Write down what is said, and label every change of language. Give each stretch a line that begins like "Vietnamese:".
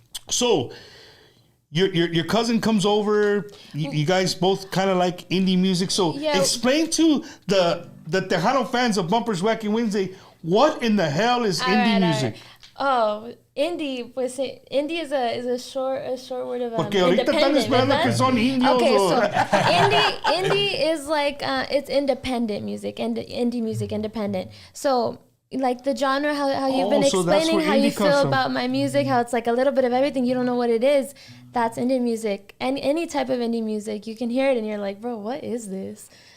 English: So your cousin comes over. You guys both kind of like indie music. So explain to the Tejano fans of Bumpers Wacky Wednesday, what in the hell is indie music? Oh, indie, pues indie is a short word of
Spanish: Porque ahorita están esperando que son indios.
English: Okay, so indie is like it's independent music, indie music, independent. So like the genre, how you've been explaining how you feel about my music, how it's like a little bit of everything, you don't know what it is. That's indie music, and any type of indie music, you can hear it and you're like, bro, what is this?